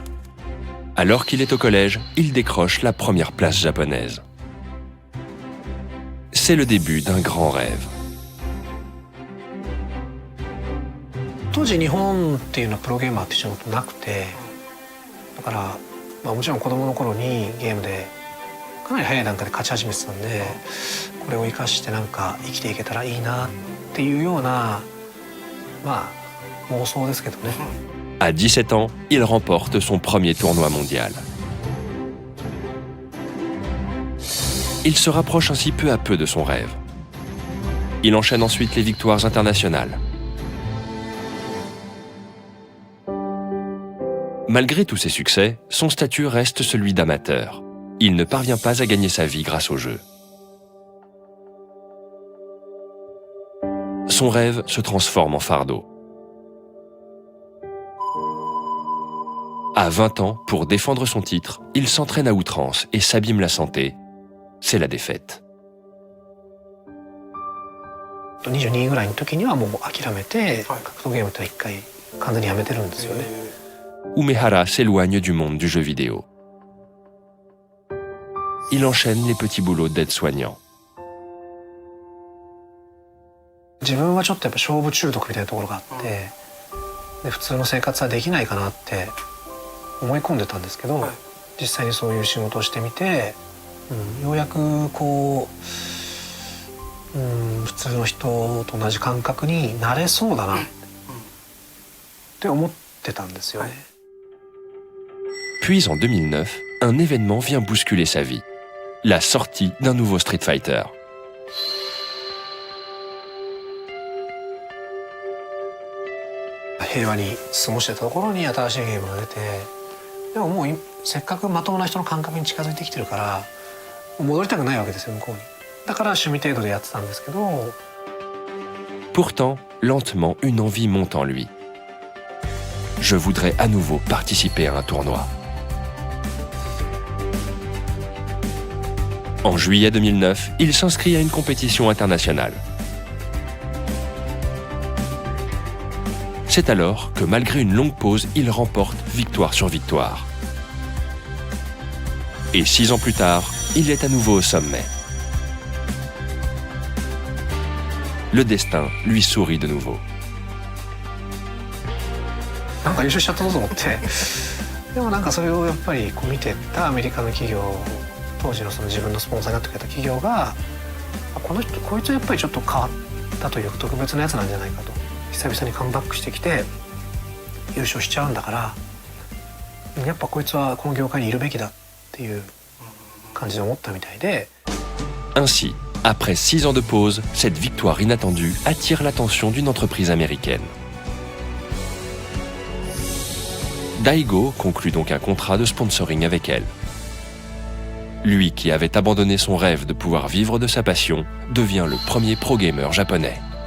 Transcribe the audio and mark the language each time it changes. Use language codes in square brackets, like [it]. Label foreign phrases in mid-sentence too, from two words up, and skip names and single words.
[fr] Alors qu'il est au collège, il décroche la première place japonaise. C'est le début d'un grand rêve. [ja] 当時日本っていうのはプロゲーマーって仕事なくて、だから、もちろん子供の頃にゲームでかなり早い段階で勝ち始めてたんで、これを生かしてなんか生きていけたらいいなっていうような妄想ですけどね。 [fr] À 17 ans, il remporte son premier tournoi mondial. Il se rapproche ainsi peu à peu de son rêve. Il enchaîne ensuite les victoires internationales. Malgré tous ses succès, son statut reste celui d'amateur. Il ne parvient pas à gagner sa vie grâce au jeu. Son rêve se transforme en fardeau. À 20 ans, pour défendre son titre, il s'entraîne à outrance et s'abîme la santé. C'est la défaite. [ja] 22ぐらいの時にはもう諦めて、格闘ゲームとは一回完全にやめてるんですよね。 [fr] Umehara s'éloigne du monde du jeu vidéo. Il enchaîne les petits boulots d'aide-soignant. [ja] 自分はちょっとやっぱ勝負中毒みたいなところがあって、で普通の生活はできないかなって思い込んでたんですけど、実際にそういう仕事をしてみて、ようやくこう普通の人と同じ感覚になれそうだなって思ってたんですよね。 [fr] Puis en 2009, un événement vient bousculer sa vie. La sortie d'un nouveau Street Fighter. [ja] « 平和に過ごしてたところに新しいゲームが出て、でももうせっかくまともな人の感覚に近づいてきてるから戻りたくないわけですよ、向こうに。だから趣味程度でやってたんですけど。 [fr] Pourtant, lentement, une envie monte en lui. Je voudrais à nouveau participer à un tournoi. En juillet 2009, il s'inscrit à une compétition internationale. C'est alors que malgré une longue pause, il remporte victoire sur victoire. Et 6 ans plus tard, il est à nouveau au sommet. Le destin lui sourit de nouveau. [ja] なんか優勝しちゃったぞと思って、でもなんかそれをやっぱりこう見てたアメリカの企業、当時のその自分のスポンサーになってくれた企業が、この人こいつはやっぱりちょっと変わったという特別なやつなんじゃないかと。久々にカムバックしてきて優勝しちゃうんだから、やっぱこいつはこの業界にいるべきだっていう感じで思ったみたいで。 [fr] Ainsi, après 6 ans de pause, cette victoire inattendue attire l'attention d'une entreprise américaine. Daigo conclut donc un contrat de sponsoring avec elle. Lui qui avait abandonné son rêve de pouvoir vivre de sa passion, devient le premier pro-gamer japonais.